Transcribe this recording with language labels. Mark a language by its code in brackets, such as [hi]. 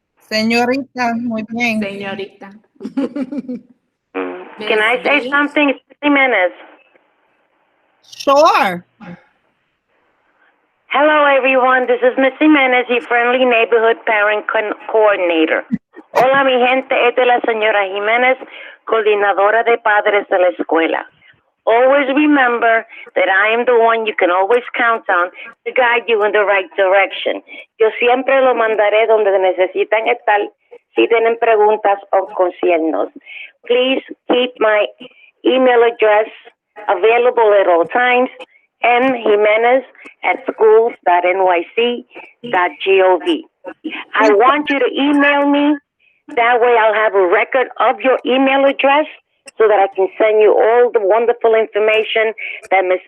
[es] Señorita, muy bien. Señorita. [en] Can I say something, Jimenez? Sure. Hello, everyone. This is Miss Jimenez, your friendly neighborhood parent coordinator. [es] Hola, mi gente. Esta es la señora Jimenez, coordinadora de padres de la escuela. [en] Always remember that I am the one you can always count on to guide you in the right direction. [es] Yo siempre lo mandaré donde necesitan estar si tienen preguntas o conciernos. [en] Please keep my email address available at all times, mjimenez@schools.nyc.gov. I want you to email me. That way I'll have a record of your email address so that I can send you all the wonderful information that Ms.